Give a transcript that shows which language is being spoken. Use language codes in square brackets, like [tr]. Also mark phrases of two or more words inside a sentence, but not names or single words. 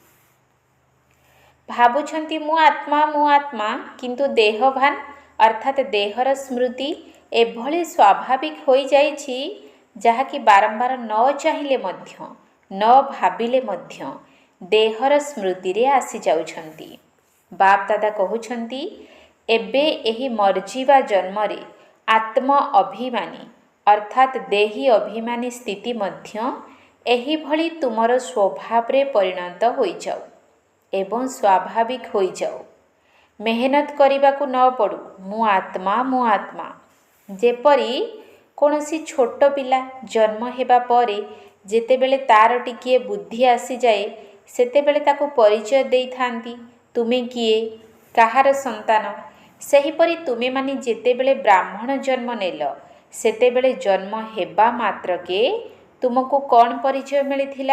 [or] ଭାବୁଛନ୍ତି ମୁଁ ଆତ୍ମା, କିନ୍ତୁ ଦେହଭାନ ଅର୍ଥାତ ଦେହର ସ୍ମୃତି ଏଭଳି ସ୍ୱାଭାବିକ ହୋଇ ଯାଇଛି ଯାହା କି ବାରମ୍ବାର ନ ଚାହିଁଲେ ମଧ୍ୟ ନ ଭାବିଲେ ମଧ୍ୟ ଦେହର ସ୍ମୃତିରେ ଆସି ଯାଉଛନ୍ତି। ବାପ ଦାଦା କହୁଛନ୍ତି ଏବେ ଏହି ମରଜୀବା ଜନ୍ମରେ ଆତ୍ମ ଅଭିମାନୀ ଅର୍ଥାତ ଦେହୀ ଅଭିମାନୀ ସ୍ଥିତି ମଧ୍ୟ ଏହି ଭଳି ତୁମର ସ୍ୱଭାବରେ ପରିଣତ ହୋଇ ଯାଉ ଏବଂ ସ୍ୱାଭାବିକ ହୋଇ ଯାଉ। मेहनत କରିବାକୁ ନ ପଡୁ ମୁଁ आत्मा ଯେପରି କୌଣସି ଛୋଟ ପିଲା ଜନ୍ମ ହେବା ପରେ ଯେତେବେଳେ ତାର ଟିକିଏ ବୁଦ୍ଧି ଆସିଯାଏ ସେତେବେଳେ ତାକୁ ପରିଚୟ ଦେଇଥାନ୍ତି ତୁମେ କିଏ, କାହାର ସନ୍ତାନ। ସେହିପରି ତୁମେମାନେ ଯେତେବେଳେ ବ୍ରାହ୍ମଣ ଜନ୍ମ ନେଲ ସେତେବେଳେ ଜନ୍ମ ହେବା ମାତ୍ରକେ ତୁମକୁ କ'ଣ ପରିଚୟ ମିଳିଥିଲା?